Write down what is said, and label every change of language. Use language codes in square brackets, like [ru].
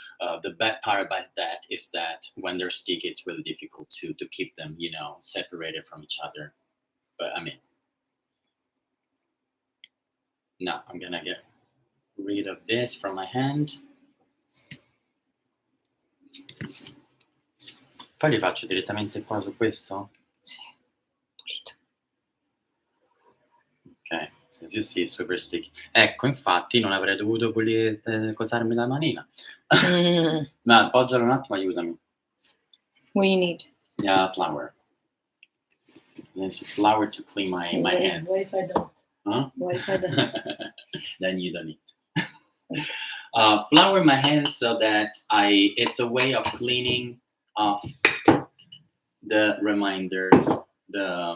[en] The bad part about that is that when they're sticky, it's really difficult to keep them, separated from each other. But I mean, now I'm gonna get rid of this from my hand. [it] Poi li faccio direttamente qua su questo? Sì, pulito. [en] Ok, so you see, super sticky. [it] Ecco, infatti non avrei dovuto pulire, cosarmi la manina. Ma appoggialo un attimo, aiutami. [en] What do you need? Yeah, flour. There's flour to clean my hands. What if I don't? Huh? What if I don't? Then you don't need. Flour my hands so that it's a way of cleaning off the reminders, the